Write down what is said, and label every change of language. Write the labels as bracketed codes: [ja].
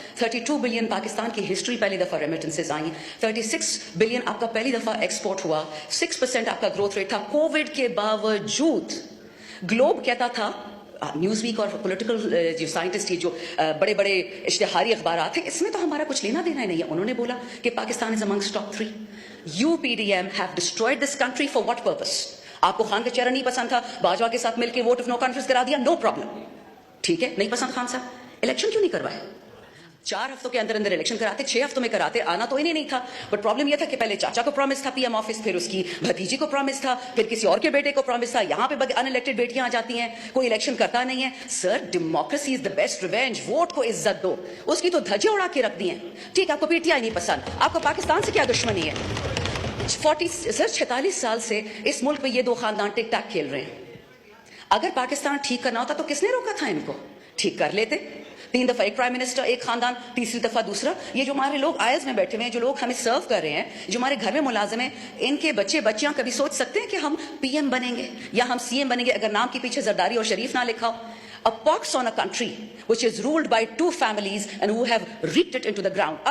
[ur] 32 billion Pakistan کی history پہلی دفعہ ریمیٹنسز آئیں. 36 بلین آپ کا پہلی دفعہ ایکسپورٹ ہوا. 6% آپ کا گروتھ ریٹ تھا. کووڈ کے باوجود گلوب کہتا تھا, نیوز ویک اور پولیٹیکل جو سائنٹسٹ جو بڑے بڑے اشتہاری اخبارات ہیں, اس میں تو ہمارا کچھ لینا دینا ہی نہیں ہے. انہوں نے بولا کہ پاکستان [en] Is amongst top 3. UPDM have destroyed this country for what purpose? [ur] آپ کو خان کا چہرہ نہیں پسند تھا, باجوہ کے ساتھ مل کے ووٹ آف نو کانفیڈنس کرا دیا, نو پرابلم, ٹھیک ہے, نہیں پسند خان صاحب, الیکشن کیوں نہیں کروائے؟ 4 ہفتوں کے اندر الیکشن کراتے, 6 ہفتوں میں کراتے. آنا تو انہیں نہیں تھا, بٹ پرابلم یہ تھا کہ پہلے چاچا کو پرومس تھا پی ایم آفس, پھر اس کی بھتیجی کو پرومس تھا, پھر کسی اور کے بیٹے کو پرومس تھا. یہاں پہ ان الیکٹڈ بیٹیاں آ جاتی ہیں, کوئی الیکشن کرتا نہیں ہے. [en] Sir, democracy is the best revenge. [ur] Vote کو عزت دو, اس کی تو دھجے اڑا کے رکھ دی ہیں. ٹھیک, آپ کو پی ٹی آئی نہیں پسند, آپ کو پاکستان سے کیا دشمنی ہے؟ 46 سال سے اس ملک میں یہ 2 خاندان ٹک ٹاک کھیل رہے ہیں. اگر پاکستان ٹھیک کرنا ہوتا تو کس نے روکا تھا ان کو؟ ٹھیک کر لیتے. 3 دفعہ ایک پرائم منسٹر, ایک خاندان, تیسری دفعہ دوسرا. یہ جو ہمارے لوگ آئلز میں بیٹھے ہوئے ہیں, جو لوگ ہمیں سرو کر رہے ہیں, جو ہمارے گھر میں ملازم ہیں, ان کے بچے بچیاں کبھی سوچ سکتے ہیں کہ ہم پی ایم بنیں گے یا ہم سی ایم بنیں گے اگر نام کے پیچھے زرداری اور شریف نہ لکھا ہو؟ [en] A pox on a country which is ruled by 2 families and who have reaped it into the ground.